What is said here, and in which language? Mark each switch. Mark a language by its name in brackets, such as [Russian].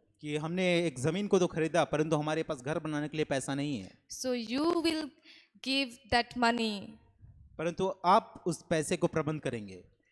[Hindi] कि हमने एक जमीन को तो खरीदा परंतु हमारे पास घर बनाने के लिए पैसा नहीं है, [English] So you will give that money. [Hindi] परंतु आप उस पैसे को प्रबंध करेंगे।